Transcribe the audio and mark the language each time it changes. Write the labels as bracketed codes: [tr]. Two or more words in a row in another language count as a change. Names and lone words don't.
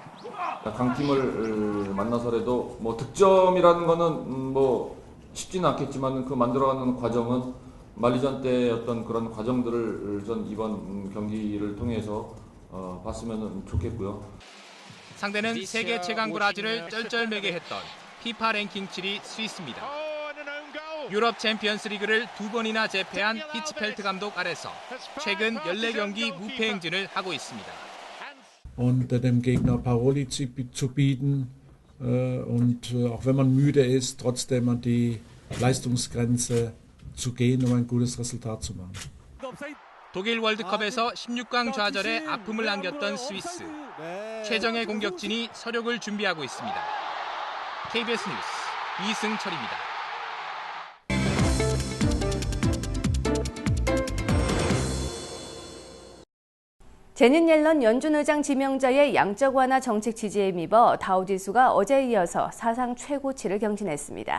[ko] 강팀을 만나서라도 득점이라는 거는 쉽지는 않겠지만 그 만들어가는 과정은 만리전 때 어떤 그런 과정들을 전 이번 경기를 통해서 봤으면 좋겠고요. 상대는 세계 최강 브라질을 쩔쩔매게 했던 피파 랭킹 7위 스위스입니다. 유럽 챔피언스 리그를 2번이나 제패한 히츠펠트 감독 아래서 최근 14경기 무패 행진을 하고 있습니다. [de] Und dem Gegner Paroli zu bieten und auch wenn man müde ist, trotzdem an die Leistungsgrenze zu gehen, um ein gutes Resultat zu machen. [ko] 독일 월드컵에서 16강 좌절에 아픔을 안겼던 스위스. 최정예 공격진이 서력을 준비하고 있습니다. KBS 뉴스 이승철입니다. 제닛 옐런 연준 의장 지명자의 양적 완화 정책 지지에 힘입어 다우지수가 어제에 이어서 사상 최고치를 경신했습니다.